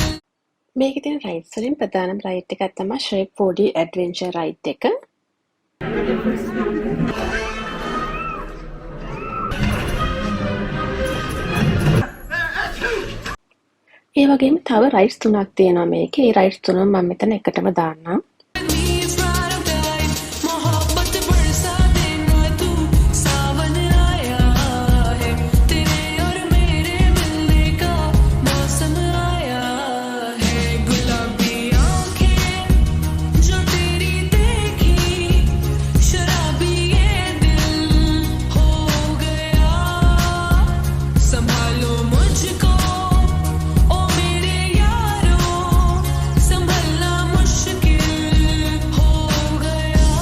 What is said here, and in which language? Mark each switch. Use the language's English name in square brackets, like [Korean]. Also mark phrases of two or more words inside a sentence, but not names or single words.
[Sinhala] මේකේ තියෙන රයිඩ්ස් වලින් ප්‍රධානම රයිඩ් එකක් තමයි ශ්‍රේක් 4D ඇඩ්වෙන්චර් රයිඩ් එක. ඒ වගේම තව රයිඩ්ස් 3ක් තියෙනවා මේකේ. ඒ රයිඩ්ස් තුනම මම මෙතන එකටම දාන්නම්. [Hindi] नीज पैराडाइज मोहब्बत बरसा देना तू सावन आया है तेरे और मेरे मिलने का मौसम आया है गुलाबी आंखें जो तेरी देखी शराबी ये दिल हो गया संभालो मुझको ओ मेरे यारो संभलना मुश्किल हो गया